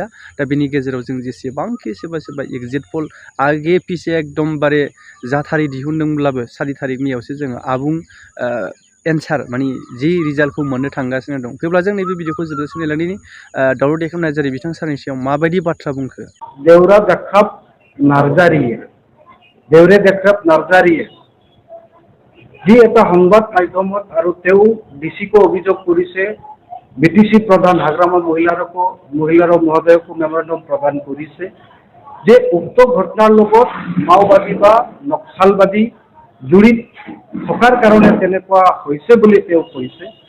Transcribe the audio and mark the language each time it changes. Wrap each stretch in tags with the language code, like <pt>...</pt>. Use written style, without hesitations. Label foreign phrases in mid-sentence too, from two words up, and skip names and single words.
<brx>दा बेनि गेजेराव जों जेसेबांखि सोरबा</brx> <en>exit poll</en> <brx>आगे पिसे एकदमबारे जाथारै दिहुनदोंब्लाबो 4 तारिख मेआवसो जोङो आबुं एन्सार माने जि रिजाल्टखौ मोननो थांगासिनो दं। थेवब्ला जों नैबे भिडिअखौ जोबजासिम नायलांदिनि दावराव देख्रेब नार्जारी बिथां सारनि सायाव माबायदि बाथ्रा बुंखो।</brx> <as>देउरा देखाब নাৰ্জাৰীয়ে দেউৰে দেখাত নাৰ্জাৰীয়ে যি এটা সংবাদ মাধ্যমত আৰু তেওঁ ডিচিকো অভিযোগ কৰিছে, বিটিসি প্ৰধান হাগ্ৰামা মহিলাৰ মহোদয়কো মেমৰেণ্ডম প্ৰদান কৰিছে যে উক্ত ঘটনাৰ লগত মাওবাদী বা নক্সালবাদী জড়িত থকাৰ কাৰণে তেনেকুৱা হৈছে বুলি তেওঁ কৈছে।</as>